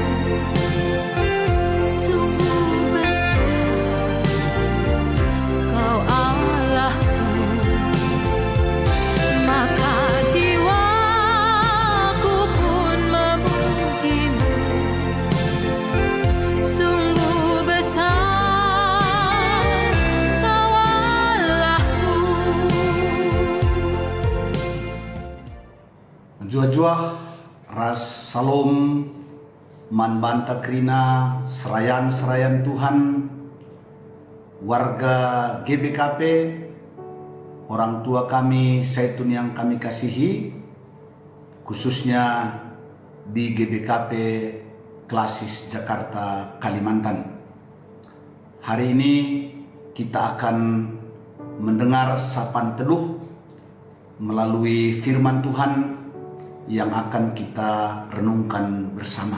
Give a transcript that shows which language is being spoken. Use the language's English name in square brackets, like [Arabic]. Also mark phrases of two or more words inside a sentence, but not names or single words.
[Indonesian] Sungguh besar Kau Allahku, maka jiwaku pun memujimu. Sungguh besar Kau Allahku. [Batak Karo] Jua-jua ras salom man banta krina [Indonesian] serayan Tuhan, warga GBKP, orang tua kami Zaitun yang kami kasihi, khususnya di GBKP Klasis Jakarta, Kalimantan. Hari ini kita akan mendengar sapaan teduh melalui firman Tuhan yang akan kita renungkan bersama.